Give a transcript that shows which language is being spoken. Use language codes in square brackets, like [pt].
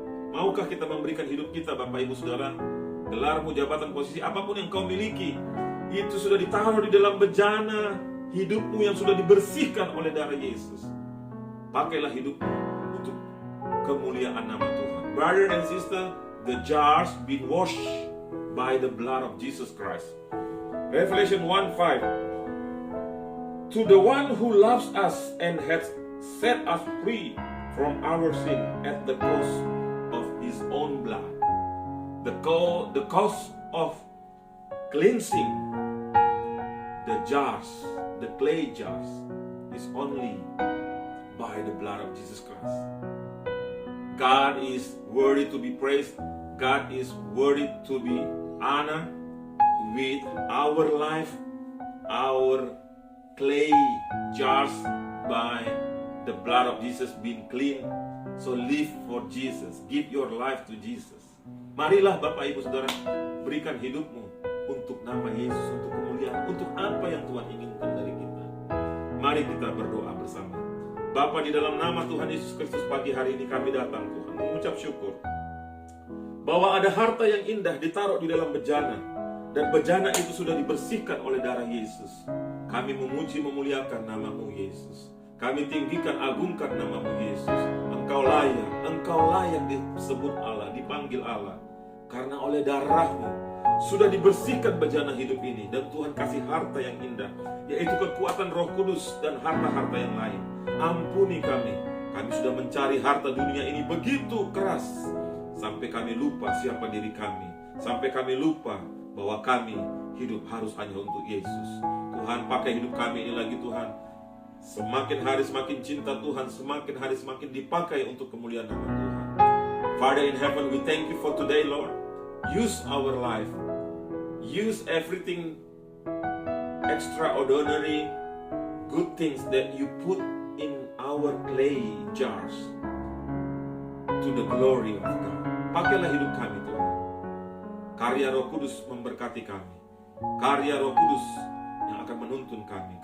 [id] Maukah kita memberikan hidup kita, Bapak Ibu Saudara, gelarmu, jabatan, posisi, apapun yang kau miliki, itu sudah ditaruh di dalam bejana hidupmu yang sudah dibersihkan oleh darah Yesus. Pakailah hidupmu untuk kemuliaan nama Tuhan. [en] Brother and sister, the jars been washed by the blood of Jesus Christ. Revelation 1:5. To the one who loves us and has set us free from our sin at the cost of His own blood. The cost of cleansing the jars, the clay jars, is only by the blood of Jesus Christ. God is worthy to be praised. God is worthy to be honored with our life, our clay jars by the blood of Jesus being clean. So live for Jesus. Give your life to Jesus. [id] Marilah Bapak Ibu Saudara, berikan hidupmu untuk nama Yesus, untuk kemuliaan, untuk apa yang Tuhan inginkan dari kita. Mari kita berdoa bersama. Bapa, di dalam nama Tuhan Yesus Kristus, pagi hari ini kami datang Tuhan mengucap syukur bahwa ada harta yang indah ditaruh di dalam bejana, dan bejana itu sudah dibersihkan oleh darah Yesus. Kami memuji memuliakan nama-Mu Yesus. Kami tinggikan agungkan nama-Mu Yesus. Engkau layak disebut Allah, dipanggil Allah, karena oleh darah-Mu sudah dibersihkan bejana hidup ini, dan Tuhan kasih harta yang indah, yaitu kekuatan Roh Kudus dan harta-harta yang lain. Ampuni kami sudah mencari harta dunia ini begitu keras, sampai kami lupa siapa diri kami, sampai kami lupa bahwa kami hidup harus hanya untuk Yesus. Tuhan, pakai hidup kami ini lagi Tuhan. Semakin hari semakin cinta Tuhan, semakin hari semakin dipakai untuk kemuliaan nama Tuhan. [en] Father in heaven, we thank you for today, Lord. Use our life. Use everything extraordinary, good things that you put in our clay jars to the glory of God. [id] Pakailah hidup kami Tuhan. Karya Roh Kudus memberkati kami. Karya Roh Kudus yang akan menuntun kami.